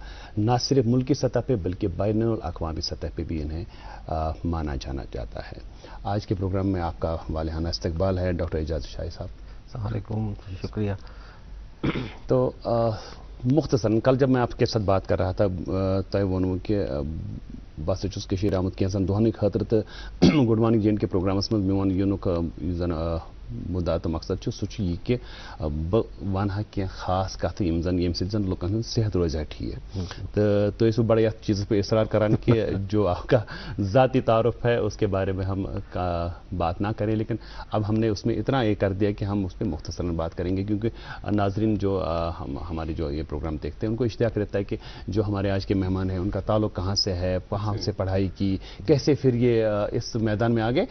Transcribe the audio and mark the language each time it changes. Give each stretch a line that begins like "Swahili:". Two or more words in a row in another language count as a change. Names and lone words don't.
Urdu: نہ صرف ملکی سطح پہ بلکہ بین الاقوامی سطح پہ بھی انہیں مانا جانا جاتا ہے. آج کے پروگرام میں آپ کا والہانہ استقبال ہے ڈاکٹر اعجاز شاہی صاحب. السلام علیکم، شکریہ. تو مختصراً کل جب میں آپ کے ساتھ بات کر رہا تھا
Kashmiri: तय वो कि बस आमुत कैंसन दोहन खतर तो
English: good morning
Kashmiri: JNK प्रोग्रामस में मोन युनुक जन मुद्दा तो मकसद सह कि बह वन क्या खास कत ये जन लुकन सेहत रोज ठीक, तो तुम बड़े यथ
Urdu: چیز پہ اصرار کرتے کہ جو آپ کا ذاتی تعارف ہے اس کے بارے میں ہم بات نہ کریں، لیکن اب ہم نے اس میں اتنا یہ کر دیا کہ ہم اس پر مختصراً بات کریں گے، کیونکہ ناظرین جو ہمارے جو یہ پروگرام دیکھتے ہیں ان کو اشتیاق رہتا ہے کہ جو ہمارے آج کے مہمان ہیں ان کا تعلق کہاں سے ہے، کہاں سے پڑھائی کی، کیسے پھر یہ اس میدان میں آ گئے.